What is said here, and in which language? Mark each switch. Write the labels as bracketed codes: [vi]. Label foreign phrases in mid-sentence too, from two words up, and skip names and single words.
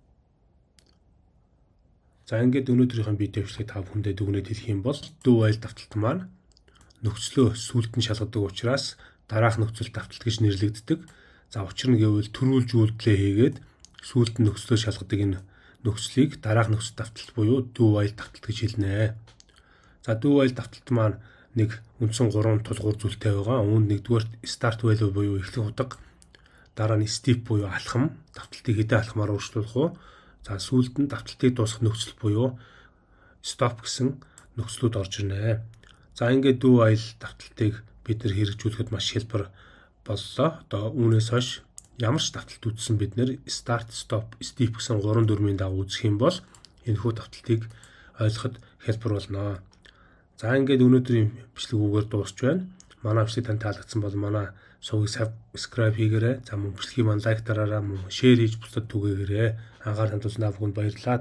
[mn] За ингээд өнөөдрийнхэн видео бичлэгийг та бүхэндээ дүгнэж хэлэх юм бол [en] do while [mn] давталт маань нөхцлөө сүлд нь шалгадаг учраас дараах нөхцөл давталт гэж нэрлэгддэг. За учир нь гэвэл төрүүлж үйлдэлээ хийгээд сүлд нь нөхцлөө шалгадаг энэ нөхцлийг дараах нөхцөл давталт буюу [en] do while [mn] давталт гэж хэлнэ. За [en] do while [mn] давталт маань нэг үндсэн 3 тулгуур зүйлтэй байгаа. Үүнд нэгдүгээр [en] start while [mn] буюу эхлэх утга, дараа нь step буюу алхам, давталтыг хэдэн алхмаар өөрчлөх вэ? За сүүлд нь давталтыг дуусгах нөхцөл буюу stop гэсэн нөхцлүүд орж ирнэ. За ингээд [en] do while [mn] давталтыг бид нэр хэрэгжүүлэхэд маш хялбар боллоо. Одоо үүнээс хойш ямар ч давталт үүссэн бид нэр [en] start, stop, step [mn] гэсэн 3 дүрмийн дагуу үзэх юм бол энэхүү давталтыг ойлгоход хялбар болно. За ингээд өнөөдрийн бичлэгүүгээр дуусч байна. Манай бичлэг танд таалагдсан бол манай сувгийг subscribe хийгээрэй. За мөн бичлэгийг маань лайк дараарай, мөн share хийж бусдад түгээгээрэй. Анхаарал хандуулсанд та бүхэнд баярлалаа.